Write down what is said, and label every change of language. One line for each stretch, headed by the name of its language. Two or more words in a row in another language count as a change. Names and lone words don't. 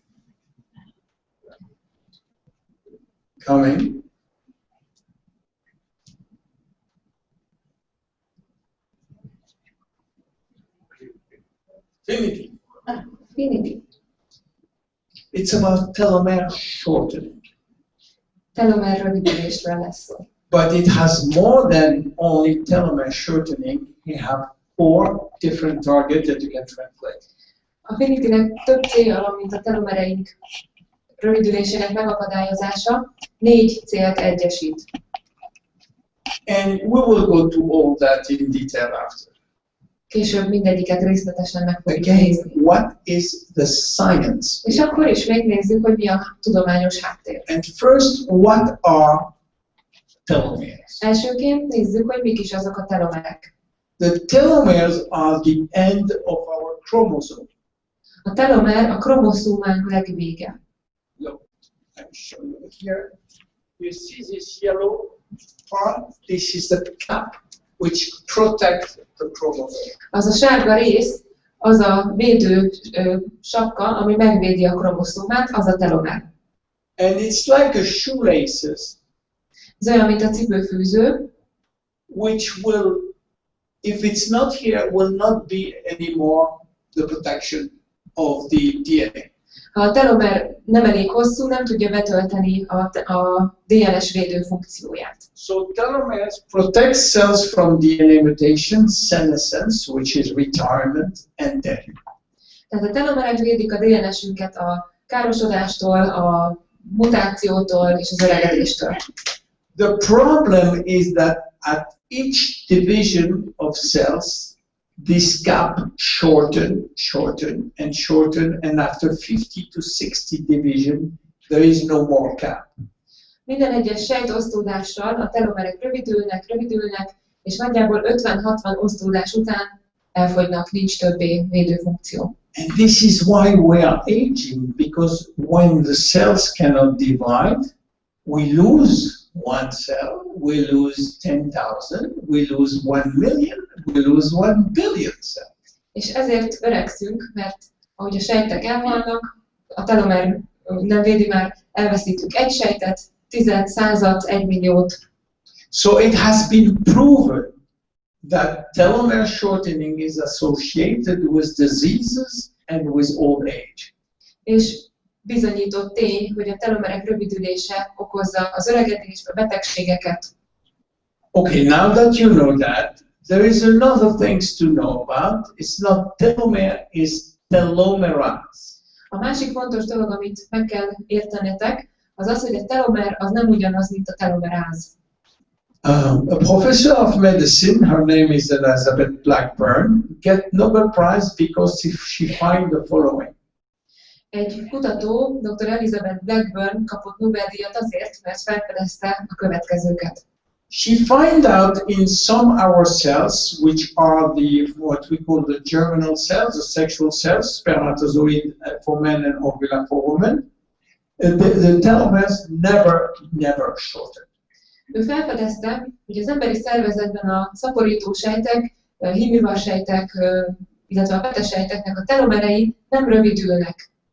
English: Coming. Finity. Finity. It's about telomere shortening.
Hungarian: Telomer rövidülésről lesz szó.
English: But it has more than only telomere shortening. You have 4 different targets that you can translate.
Hungarian: A Finitynek több célja van, mint a telomereink rövidülésének megakadályozása. 4 célt egyesít.
English: And we will go to all that in detail after.
Hungarian: Később mindegyiket részletesen meg fogjuk
English: Again,
Hungarian: nézni.
English: what is the science?
Hungarian: És akkor is megnézzük, hogy mi a tudományos háttér.
English: And first, what are telomeres?
Hungarian: Elsőként nézzük, hogy mik is azok a telomerek.
English: The telomeres are the end of our chromosome.
Hungarian: A telomer a kromoszómánk legvége.
English: Look, I'm showing you here. You see this yellow part? This is the cap which protects the chromosome.
Hungarian: Az a sárga rész, az a védő sapka, ami megvédi a kromoszómát, az a telomer.
English: And it's like a shoelaces,
Hungarian: Ez olyan, mint a cipőfűző,
English: which will, if it's not here, will not be anymore the protection of the DNA.
Hungarian: ha a telomer nem elég hosszú, nem tudja betölteni a DNS védő funkcióját.
English: So telomeres protect cells from DNA mutation, senescence, which is retirement, and death.
Hungarian: Tehát a telomerek védik a DNS-ünket a károsodástól, a mutációtól és az öregedéstől.
English: The problem is that at each division of cells, this gap shorten, and after 50 to 60 division, there is no more gap.
Hungarian: Minden egyes sejtosztódással a telomerek rövidülnek, és nagyjából 50-60 osztódás után elfogynak, nincs többé védőfunkció.
English: And this is why we are aging, because when the cells cannot divide, we lose one cell, we lose 10,000, we lose 1 million, we lose 1 billion cells.
Hungarian: És ezért öregszünk, mert ahogy a sejtek elhalnak, a telomer nem védi már, elveszítünk egy sejtet, 10, 100, 1 milliót.
English: So it has been proven that telomere shortening is associated with diseases and with old age.
Hungarian: És bizonyított tény, hogy a telomerek rövidülése okozza az öregedést, a betegségeket.
English: Okay, now that you know that, there is another things to know about. It's not telomere, it's telomerase.
Hungarian: A másik fontos dolog, amit meg kell értenetek, az az, hogy a telomer az nem ugyanaz, mint a telomeráz.
English: A professor of medicine, her name is Elizabeth Blackburn, get Nobel Prize because she find the following.
Hungarian: Egy kutató, Dr. Elizabeth Blackburn kapott Nobel-díjat azért, mert felfedezte a következőket.
English: She found out in some our cells, which are what we call the germinal cells, the sexual cells, spermatozoid for men and ovula for women, the telomeres never shorten.
Hungarian: Ő felfedezte, hogy az emberi szervezetben a szaporítósejtek, hímivarsejtek, illetve a petesejteknek a telomerei nem rövidülnek.